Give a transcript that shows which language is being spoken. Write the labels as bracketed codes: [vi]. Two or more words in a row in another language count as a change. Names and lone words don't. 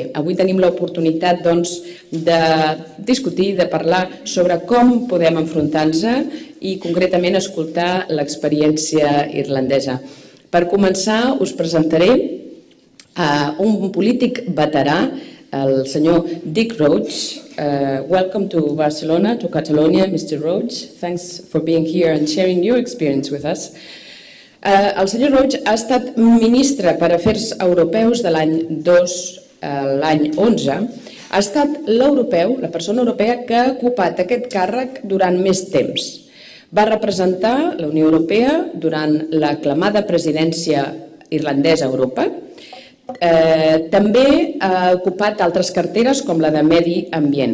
[ca] Avui tenim l'oportunitat de discutir, de parlar sobre com podem enfrontar-nos i concretament escoltar l'experiència irlandesa. Per començar us presentaré un polític veterà, el senyor Dick Roche. [en] Welcome to Barcelona, to Catalonia, Mr. Roche. Thanks for being here and sharing your experience with us. [ca] El senyor Roche ha estat ministre per Afers Europeus de l'any 2 a l'any 11. Ha estat l'europeu, la persona europea que ha ocupat aquest càrrec durant més temps. Va representar la Unió Europea durant l'aclamada presidència irlandesa a Europa També ha ocupat altres carteres com la de Medi Ambient.